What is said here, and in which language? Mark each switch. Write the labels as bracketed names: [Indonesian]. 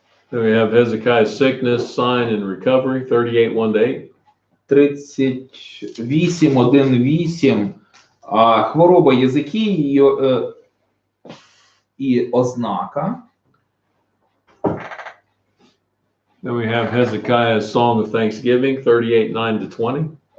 [English] Then we have Hezekiah's sickness, sign, and recovery, 38:1 to 8. 38:1-8. [Ukrainian] Хвороба Єзикії і ознака. [English] Then we have Hezekiah's Song of Thanksgiving, 38:9 to 20.